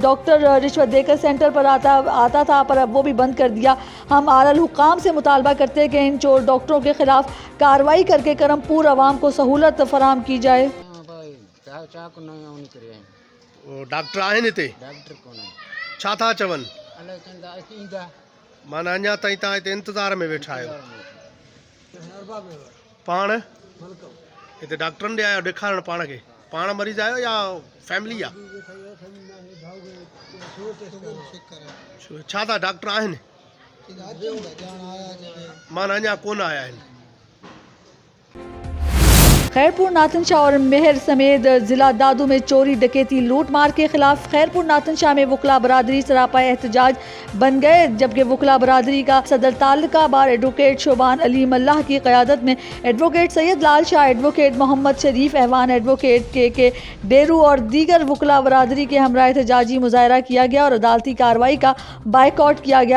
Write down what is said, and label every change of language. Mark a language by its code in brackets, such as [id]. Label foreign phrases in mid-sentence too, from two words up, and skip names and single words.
[ur] ڈاکٹر رشوت دے کر سینٹر پر آتا تھا، پر اب وہ بھی بند کر دیا۔ ہم اعلیٰ الحکام سے مطالبہ کرتے ہیں کہ ان چور ڈاکٹروں کے خلاف کارروائی کر کے کرمپور عوام کو سہولت فراہم کی جائے۔ [sd] ڈاکٹر آہن ہتے؟ [ur] ڈاکٹر کون ہے؟ [sd] چھا تھا چون؟ اللہ چندا ایندا مانا اञا تائیں تव्हां हिते इंतज़ार में वेठा आहियो। पाण हिते डॉक्टरनि ॾे आयो ॾेखारण पाण खे? पाण मरीज़ आयो या फैमिली आहे? छा था डॉक्टर आहिनि? माना अञा कोन आया आहिनि। [ur] خیرپور ناتھن شاہ اور میہڑ سمیت ضلع دادو میں چوری ڈکیتی لوٹ مار کے خلاف خیرپور ناتھن شاہ میں وکلا برادری سراپا احتجاج بن گئے، جبکہ وکلا برادری کا صدر تعلقہ بار ایڈووکیٹ شعبان علی ملاح کی قیادت میں ایڈووکیٹ سید لال شاہ، ایڈووکیٹ محمد شریف ایہوان، ایڈووکیٹ کے ڈیرو اور دیگر وکلا برادری کے ہمراہ احتجاجی مظاہرہ کیا گیا اور عدالتی کارروائی کا بائیکاٹ کیا گیا.